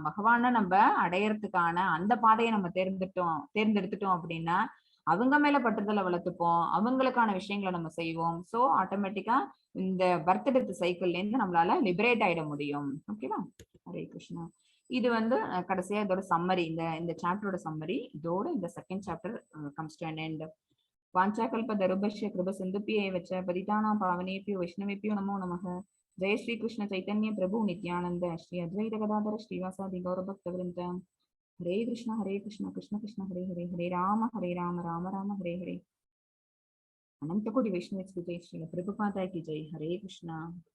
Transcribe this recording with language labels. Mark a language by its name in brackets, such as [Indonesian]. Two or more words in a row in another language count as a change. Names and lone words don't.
[Tamil] பகவானை நம்ம அடையறதுக்கான அந்த பாதையை நம்ம தேர்ந்தெடுத்துட்டோம் அப்படின்னா அவங்க மேல பற்றுதலை வளர்த்துப்போம். அவங்களுக்கான விஷயங்களை நம்ம செய்வோம். சோ ஆட்டோமேட்டிக்கா இந்த [English] birth death cycleல [Tamil] இருந்து நம்மளால லிபரேட் ஆயிட முடியும். ஓகேவா? ஹரே கிருஷ்ணா. இது வந்து கடைசியா இதோட சம்மரி, இந்த சாப்டரோட சம்மரி. இதோட இந்த [English] second chapter comes to an end. [Sanskrit] वाञ्छाकल्प तरुभ्यश्च कृपा सिन्धुभ्य एव च पतितानां पावनेभ्यो वैष्णवेभ्यो नमो नमः. जय श्री कृष्ण चैतन्य प्रभु नित्यानन्द श्री अद्वैत गदाधर श्रीवासादि गौरभक्त वृन्द. हरे कृष्णा कृष्ण कृष्ण हरे हरे, हरे राम राम राम हरे हरे. [Hindi] अनंत कोटि वैष्णव की जय, श्री प्रभुपादा की जय. हरे कृष्णा.